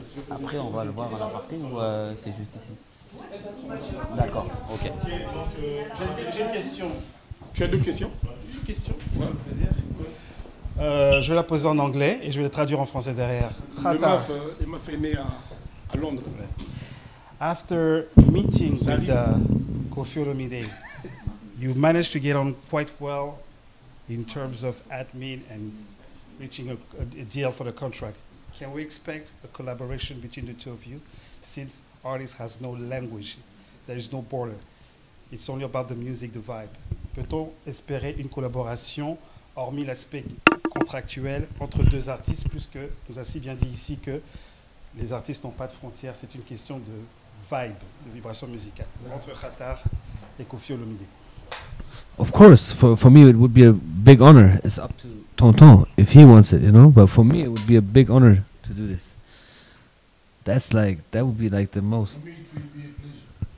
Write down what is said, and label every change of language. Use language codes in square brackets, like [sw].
[fr] Après, on va le voir à la partie ou c'est juste ici? D'accord, ok. Donc, j'ai une question. Tu as deux questions? Une question. Ouais. Je vais la poser en anglais et je vais la traduire en français derrière. Le MAF est né à Londres. [en] After meeting with Koffi Olomide, you managed to get on quite well in terms of admin and reaching a deal for the contract. Can we expect a collaboration between the two of you, since artist has no language, there is no border, it's only about the music, the vibe? [fr] Peut-on espérer une collaboration, hormis l'aspect contractuel, entre deux artistes, puisque nous a si bien dit ici que les artistes n'ont pas de frontières, c'est une question de vibe, de vibration musicale, entre Khatar et Koffi Olomide? [en] Of course, for me it would be a big honor. It's up to Tonton if he wants it, you know. But for me it would be a big honor to do this. That would be like the most. For me it will be a pleasure.